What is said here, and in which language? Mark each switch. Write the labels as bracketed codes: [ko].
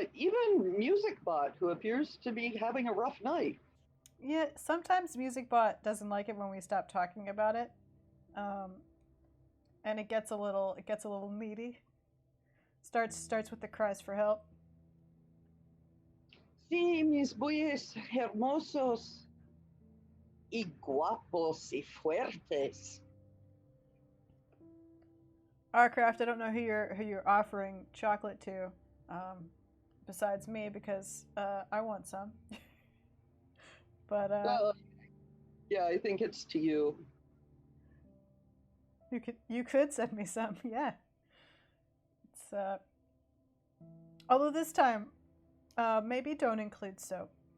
[en] Even MusicBot, who appears to be having a rough night. Yeah, sometimes MusicBot doesn't like it when we stop talking about it, and it gets a little needy. Starts with the cries for help. [es] Sí, mis bueyes hermosos y guapos y fuertes. [en] Arcraft, I don't know who you're offering chocolate to, besides me, because I want some. But yeah, I think it's to you. You could send me some, yeah. It's although this time, maybe don't include soap.